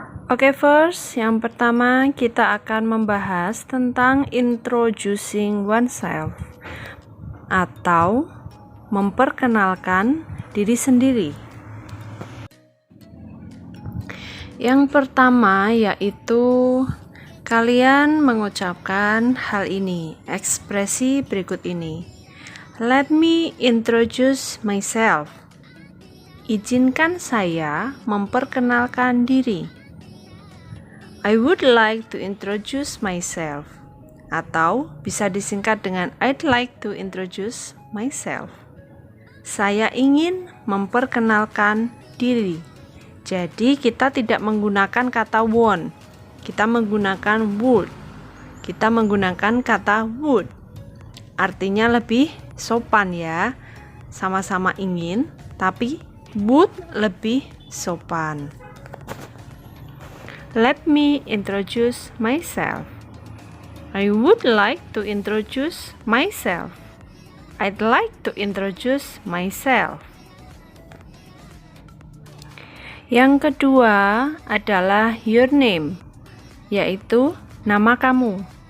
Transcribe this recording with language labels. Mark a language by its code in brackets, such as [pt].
[id] Oke, first, yang pertama kita akan membahas tentang introducing oneself atau memperkenalkan diri sendiri. Yang pertama yaitu kalian mengucapkan hal ini, ekspresi berikut ini. [en] Let me introduce myself. [id] Izinkan saya memperkenalkan diri. [en] I would like to introduce myself. [id] Atau bisa disingkat dengan [en] I'd like to introduce myself. [id] Saya ingin memperkenalkan diri. Jadi kita tidak menggunakan kata want. Kita menggunakan would. Kita menggunakan kata would. Artinya lebih sopan ya. Sama-sama ingin, tapi would lebih sopan. [en] Let me introduce myself. I would like to introduce myself. I'd like to introduce myself. [id] Yang kedua adalah your name, yaitu nama kamu.